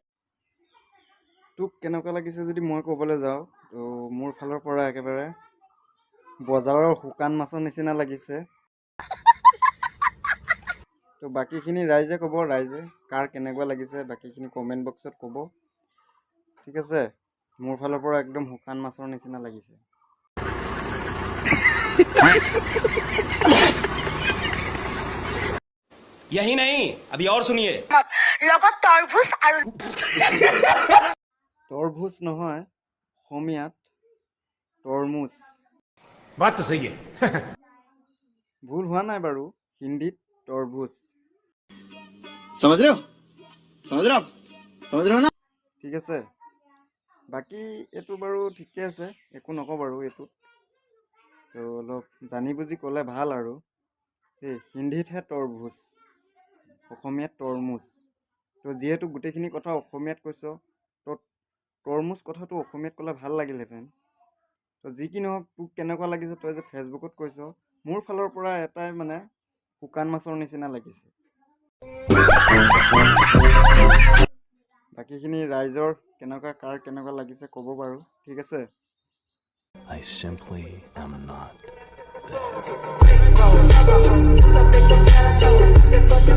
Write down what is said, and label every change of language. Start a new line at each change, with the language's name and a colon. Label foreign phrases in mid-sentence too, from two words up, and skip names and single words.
Assamese: তোক কেনেকুৱা লাগিছে যদি মই ক'বলৈ যাওঁ তো মোৰ ফালৰ পৰা একেবাৰে বজাৰৰ শুকান মাছৰ নিচিনা লাগিছে তো বাকীখিনি ৰাইজে ক'ব ৰাইজে কাৰ কেনেকুৱা লাগিছে বাকীখিনি
English: comment boxত
Assamese: ক'ব ঠিক আছে মোৰ ফালৰ পৰা একদম শুকান মাছৰ নিচিনা লাগিছে
Hindi: यही नहीं अभी और सुनिए
Assamese: লগত তৰভুজ আৰু তৰভুজ নহয় অসমীয়াত তৰমুজ
Hindi: बात तो सही है
Assamese: ভুল হোৱা নাই বাৰু হিন্দীত তৰভুজ
Hindi: समझ रहे हो समझ रहे हो आप समझ रहे हो ना
Assamese: ঠিক আছে বাকী এইটো বাৰু ঠিকে আছে একো নকওঁ বাৰু এইটোত তো অলপ জানি বুজি ক'লে ভাল আৰু এই হিন্দীতহে তৰভুজ অসমীয়াত তৰমুজ তো যিহেতু গোটেইখিনি কথা অসমীয়াত কৈছ তো তৰমুজ কথাটো অসমীয়াত ক'লে ভাল লাগিলহেঁতেন তো যি কি নহওক তোক কেনেকুৱা লাগিছে তই যে ফেচবুকত কৈছ মোৰ ফালৰ পৰা এটাই মানে শুকান মাছৰ নিচিনা লাগিছে বাকীখিনি ৰাইজৰ কেনেকুৱা কাৰ কেনেকুৱা লাগিছে ক'ব বাৰু ঠিক আছে
English: I simply am not there.